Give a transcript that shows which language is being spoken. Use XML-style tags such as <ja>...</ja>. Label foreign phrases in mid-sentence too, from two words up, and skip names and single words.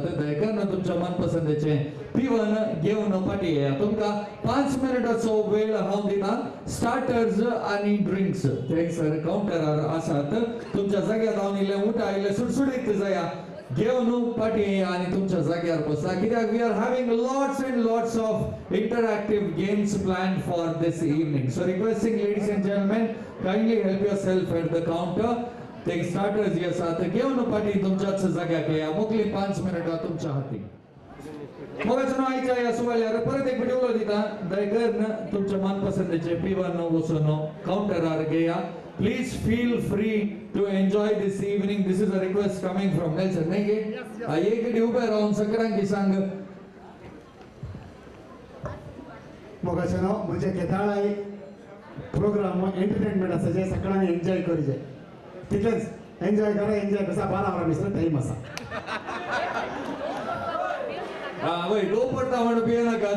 <kok>दयकन तुमच्या मनपसंदीचे पिवन घेवन फाटीं येया. तुमकां 5 मिनिटाचो वेळ हांव दितां. स्टार्टर्स आनी ड्रिंक्स थंयसर काउंटरार आसात. तुमच्या जाग्यार हांव इल्लें उठा इल्लें सुटसुटीत जाया घेवन फाटीं येया आनी तुमच्या जाग्यार बसा.</kok> <en>कित्याक we are having lots and lots of interactive games planned for this evening. so requesting ladies and gentlemen kindly help yourself at the counter.</en> <kok>ते स्टार्टर्स जे आसात घेवन फाटीं तुमच्याच जाग्याक येया. मुखली 5 मिनिटां तुमच्या हातीन. मोगाच्यान आयच्या ह्या सुवाळ्यार परत एक फावटी उलो दितां. दयकन तुमच्या मनपसंदीचे पिवन वचून काउंटरार घेया.</kok> <en>Please feel free to enjoy this evening. This is a request coming from Nelson.</en> <kok>नहीं के? ये कधी उभे राहून सगळ्यांकी सांग. मोगाच्यान म्हणजे केदाळाय</kok> <en>program entertainment</en> <kok>आसा जे सगळ्यांनी एन्जॉय करचे. तितलेंच एन्जॉय करा. एन्जॉय कसा 12 वरां भितर टाइम आसा. वय दोपडटा म्हणून पियेनाकात.</kok>